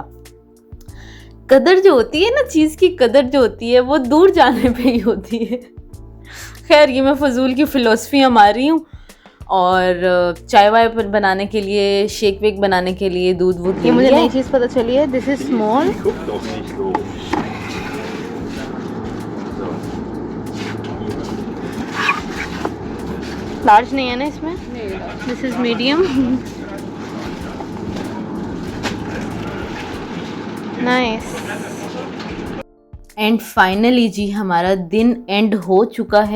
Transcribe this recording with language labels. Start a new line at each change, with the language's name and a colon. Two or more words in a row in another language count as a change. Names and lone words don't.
Hindi: कदर जो होती है ना, चीज़ की कदर जो होती है वो दूर जाने पे ही होती है। खैर ये मैं फजूल की फ़िलोसफियाँ मार रही हूँ। और चाय वाय बनाने के लिए, शेक वेक बनाने के लिए दूध वूध ये मुझे नई चीज़ पता चली है,
English: this is small.
German: Guck doch nicht so.
Hindi: लार्ज नहीं है ना इसमें?
English: this is medium. nice. and finally
Hindi: जी हमारा दिन एंड हो चुका है।